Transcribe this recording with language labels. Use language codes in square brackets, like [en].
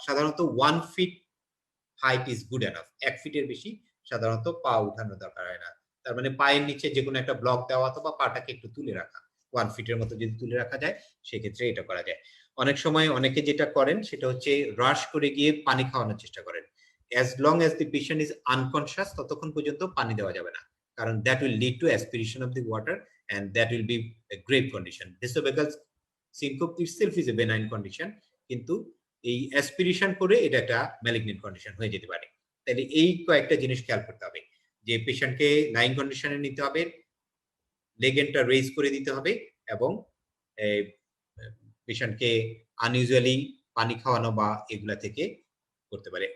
[bn] সাধারণত 1 feet height is good enough, 1 ফিটের বেশি সাধারণত পা উঠানো দরকার হয় না। তার মানে পায়ের নিচে যে কোনো একটা ব্লক দেওয়া অথবা পাটাকে একটু তুলে রাখা, 1 ফিটের মতো যদি তুলে রাখা যায় সেক্ষেত্রে এটা করা যায়। অনেক সময় অনেকে যেটা করেন সেটা হচ্ছে রাশ করে গিয়ে পানি খাওয়ানোর চেষ্টা করেন। [en] as long as the patient is unconscious [bn] ততক্ষণ পর্যন্ত পানি দেওয়া যাবে না, কারণ [en] that will lead to aspiration of the water and that will be a grave condition. Vasovagal syncope itself is a benign condition, [bn] কিন্তু এই অ্যাসপিরেশন করে এটা একটা ম্যালিগনেন্ট কন্ডিশন হয়ে যেতে পারে। তাহলে এই কয়েকটা জিনিস খেয়াল করতে হবে যে পেশেন্টকে লাইং কন্ডিশনে নিতে হবে, লেগেনটা রেজ করে দিতে হবে এবং পেশেন্টকে আনইউজুয়ালি পানি খাওয়ানো বা এগুলা থেকে করতে পারে।